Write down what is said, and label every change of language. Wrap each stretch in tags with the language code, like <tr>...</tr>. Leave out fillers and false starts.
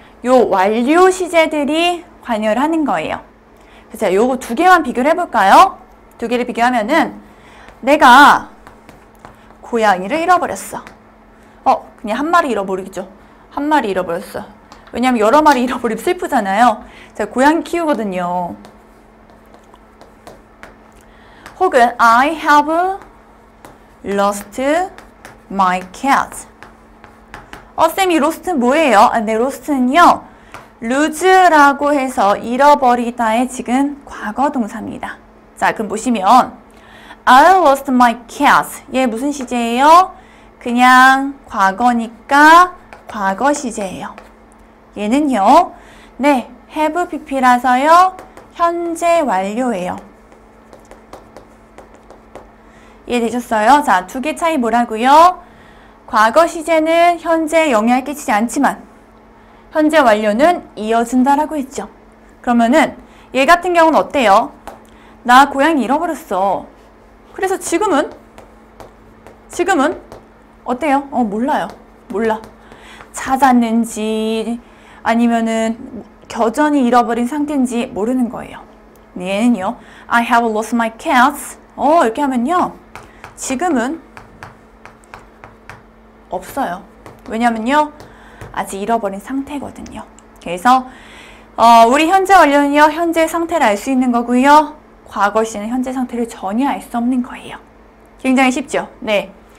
<ko>요 완료 시제들이 관여를 하는 거예요. 그래서 요거 두 개만 비교를 해볼까요? 두 개를 비교하면은 내가 고양이를 잃어버렸어. 그냥 한 마리 잃어버리죠. 한 마리 잃어버렸어. 왜냐면 여러 마리 잃어버리면 슬프잖아요. 제가 고양이 키우거든요.</ko> <en>혹은 I have lost my cat.</en> <ko>쌤이 lost 뭐예요? 네, lost는요, lose라고 해서 잃어버리다의 지금 과거 동사입니다. 자, 그럼 보시면</ko> <en>I lost my cat.</en> <ko>얘 무슨 시제예요? 그냥 과거니까 과거 시제예요. 얘는요, 네, have pp라서요, 현재 완료예요. 이해되셨어요? 자, 두 개 차이 뭐라고요? 과거 시제는 현재에 영향을 끼치지 않지만 현재 완료는 이어진다라고 했죠. 그러면은 얘 같은 경우는 어때요? 나 고양이 잃어버렸어. 그래서 지금은 어때요? 몰라요. 몰라. 찾았는지 아니면은 여전히 잃어버린 상태인지 모르는 거예요.</ko> <en>얘는요, I have lost my cat.</en> <ko>이렇게 하면요, 지금은 없어요. 왜냐면요, 아직 잃어버린 상태거든요. 그래서 우리 현재 완료는요, 현재 상태를 알 수 있는 거고요. 과거 시는 현재 상태를 전혀 알 수 없는 거예요. 굉장히 쉽죠? 네.</ko>